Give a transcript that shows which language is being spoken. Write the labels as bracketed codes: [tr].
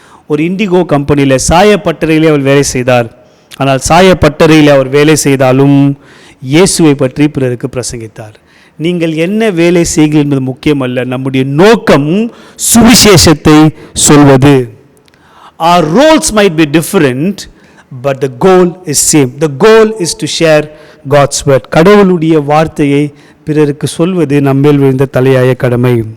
[ta] ஒரு இண்டிகோ கம்பெனியில் சாயப்பட்டறையிலே அவர் வேலை செய்தார். ஆனால் சாயப்பட்டறையில் அவர் வேலை செய்தாலும் இயேசுவை பற்றி பிறருக்கு பிரசங்கித்தார். நீங்கள் என்ன வேலை செய்கிறீர்கள் என்பது முக்கியமல்ல, நம்முடைய நோக்கம் சுவிசேஷத்தை சொல்வது. [en] Our roles might be different, but the goal is same. The goal is to share God's word. [ta] கடவுளுடைய வார்த்தையை பிறருக்கு சொல்வது நம்மேல் விழுந்த தலையாய கடமை.